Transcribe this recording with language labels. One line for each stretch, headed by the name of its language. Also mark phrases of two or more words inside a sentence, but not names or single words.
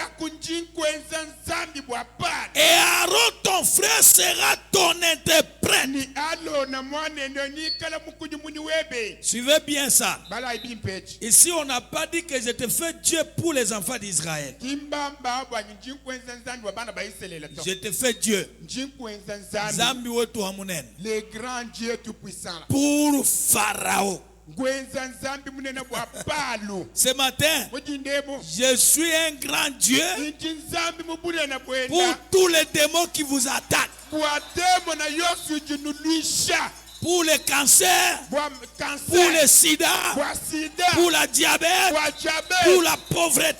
French: Et Aaron, ton frère, sera ton interprète. Suivez bien ça. Ici, on n'a pas dit que je te fais Dieu pour les enfants d'Israël. Je te fais Dieu.
Luba-Lulua: Zambi wetu amunen.
French: Le grand Dieu tout-puissant. Pour Pharaon. Ce matin, je suis un grand Dieu pour tous les démons qui vous attaquent. Pour le cancer, pour le sida, pour la diabète, pour la pauvreté.